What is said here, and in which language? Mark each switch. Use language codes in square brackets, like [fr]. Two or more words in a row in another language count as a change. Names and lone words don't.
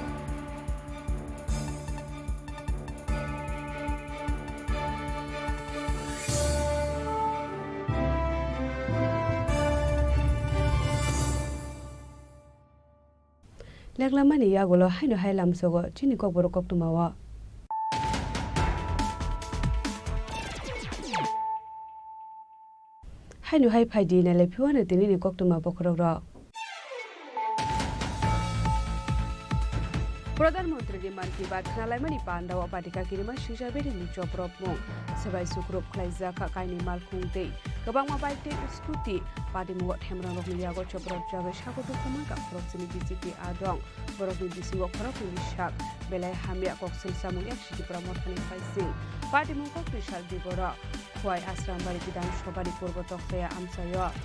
[trp] লেগলামানি ইয়াগুলো হাইনো হাইলাম সগো চিনি কক বড় কক তুমাওয়া হাইনো হাই ফাইদি নালে ফিওয়ানে তিনি নি কক তুমা বখরগ प्रधानमन्त्री मन की बात खालायमानि पान्दाव पाटिका किरिमा सिजाबेरिनि चप्रपमु सबाय सुक्रुप ख्लाइजाखा काइनि मालखुंदै गोबांमा बाइकटे स्कुटि पाटिमुग थेमरां रखनियागो चप्रप जाबे सागतो खमागा प्रक्सिनि बिजेपि आदं बरकनि बिसिंगो खरकनि साक बेलाय हामिया कक्सिल सामुं एकसिटिप्रा मथानि फाइसिं पाटिमुग क्रिसाल दिबरा खवाय आश्रामबारि विधानसभानि पूर्व तख्ताया आमसायो